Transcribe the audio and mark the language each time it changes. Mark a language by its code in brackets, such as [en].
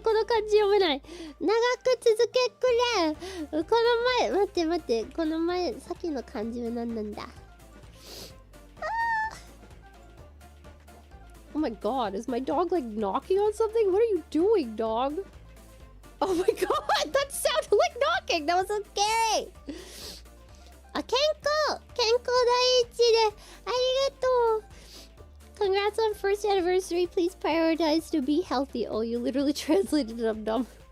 [ja] 待って、この漢字読めない。長く続けくれ。この前、待って、この前、さっきの漢字は何なんだ。 [en] Oh my god, is my dog like knocking on something? What are you doing, dog? Oh my god, that sounded like knocking. That was so scary. [ja] あ、健康第一でありがとう。 [en] Congrats on first anniversary. Please prioritize to be healthy. Oh, you literally translated it. I'm dumb.